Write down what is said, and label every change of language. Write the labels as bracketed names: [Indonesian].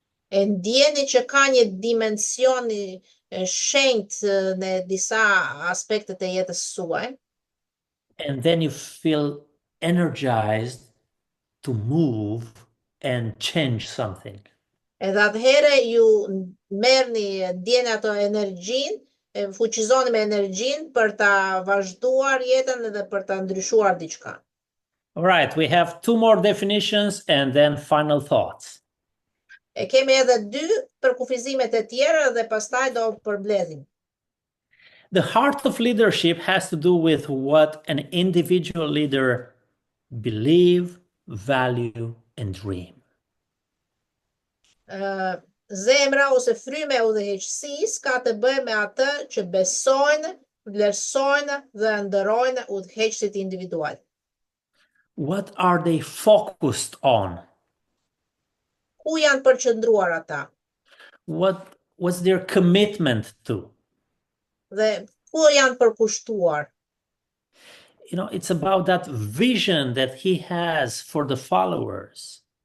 [Albanian] e ndjeni që ka një dimension I shenjtë në disa aspektet e jetës suaj, [English] And then you feel energized to move and change something. [Albanian] edhe atëhere ju ndjeni ato energjinë, fuqizoni me energjinë për ta vazhduar jetën edhe për ta ndryshuar diçka. [English] All right, we have 2 more definitions and then final thoughts. [Albanian] E kemi edhe 2 përkufizimet e tjera dhe pastaj do përmbledhim. [English] The heart of leadership has to do with what an individual leader believe, value, and dream. [Albanian] Zemra ose fryma e udhëheqësisë ka të bëjë me atë që besojnë, vlerësojnë dhe ndërrojnë udhëheqësit individual. [English] What are they focused on? [Albanian] Ku janë përqendruar ata? [English] What's their commitment to? [Albanian] Dhe ku janë përkushtuar? [English] You know, it's about that vision that he has for the followers.